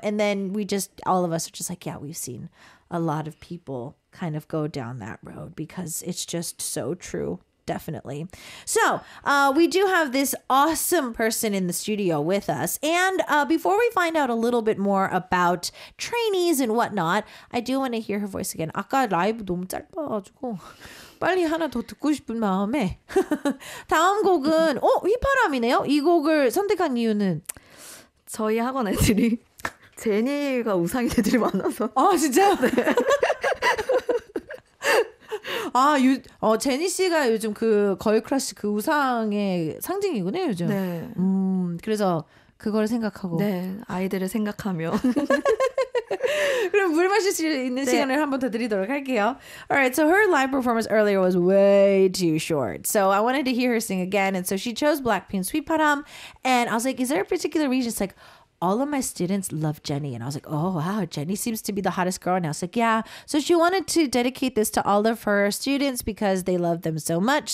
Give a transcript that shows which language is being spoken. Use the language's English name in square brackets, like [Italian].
[English] And then all of us are just like, yeah, we've seen a lot of people kind of go down that road because it's just so true. Definitely. So we do have this awesome person in the studio with us. And before we find out a little bit more about trainees and whatnot, I do want to hear her voice again. [Korean] 아까 라이브 너무 짧아가지고 빨리 하나 더 듣고 싶은 마음에 다음 곡은 휘파람이네요. 이 곡을 선택한 이유는 저희 학원 애들이 제니가 우상인 애들이 많아서. 진짜? 네. 제니 씨가 요즘 그 걸크러쉬 그 우상의 상징이군요, 요즘. 네. 그래서 그걸 생각하고. 네, 아이들을 생각하며. 그럼 물 마실 수 있는 시간을 한 번 더 드리도록 할게요. [English] Alright, so her live performance earlier was way too short. So I wanted to hear her sing again. And so she chose Blackpink's 휘파람. And I was like, is there a particular reason? It's like, all of my students love Jennie. And I was like, oh, wow, Jennie seems to be the hottest girl. And I was like, yeah. So she wanted to dedicate this to all of her students because they love them so much.